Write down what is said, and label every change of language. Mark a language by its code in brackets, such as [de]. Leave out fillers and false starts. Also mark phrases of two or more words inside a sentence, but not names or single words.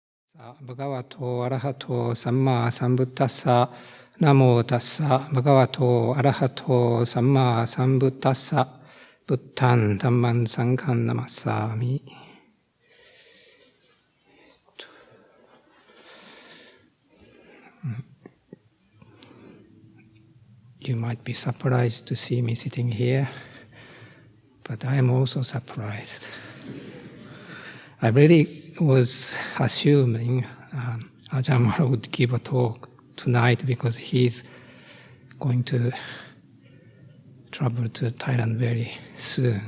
[pi] Bhagavato arahato samma sambuddhassa. Namo tassa bhagavato arahato samma sambuddhassa. Bhutan Dhamman Sangham namassami. [en] You might be surprised to see me sitting here, but I am also surprised. I really was assuming Ajahn Nyanarato would give a talk tonight because he's going to travel to Thailand very soon.